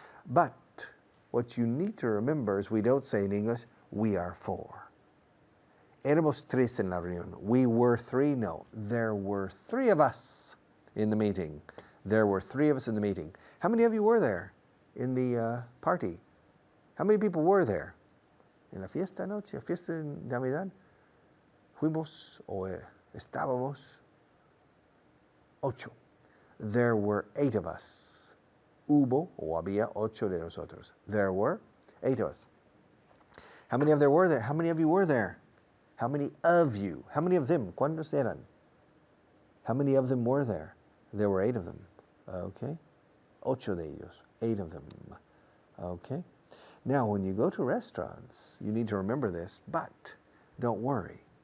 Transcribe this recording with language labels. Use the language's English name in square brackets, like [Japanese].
[English] But what you need to remember is we don't say in English, we are 4. [Spanish] Éramos 3 en la reunión. [English] We were 3. No, there were 3 of us in the meeting. There were 3 of us in the meeting. How many of you were there in the party? How many people were there? [Spanish] En la fiesta noche, fiesta de Navidad, fuimos o estábamos 8. [English] There were 8 of us. [Spanish] Hubo o había 8 de nosotros. [English] There were 8 of us. How many of there were there? How many of you were there? How many of you? How many of them? [Spanish] ¿Cuántos eran? [English] How many of them were there? There were 8 of them. Okay. [Spanish] 8 de ellos. [English] 8 of them. Okay. Now, when you go to restaurants, you need to remember this, but don't worry.